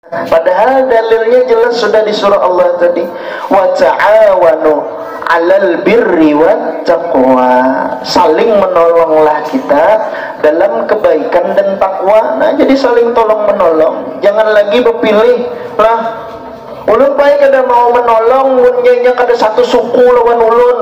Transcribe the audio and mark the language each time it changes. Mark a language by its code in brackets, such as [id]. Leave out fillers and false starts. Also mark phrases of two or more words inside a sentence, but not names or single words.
[id] Padahal dalilnya jelas sudah di surah Allah tadi, [ar] وتعاونوا على البر والتقوى. [id] Saling menolonglah kita dalam kebaikan dan takwa. Nah, jadi saling tolong menolong. Jangan lagi berpilih lah. [bjn] Ulun baik ada mau menolong, munnya kada satu suku lawan ulun.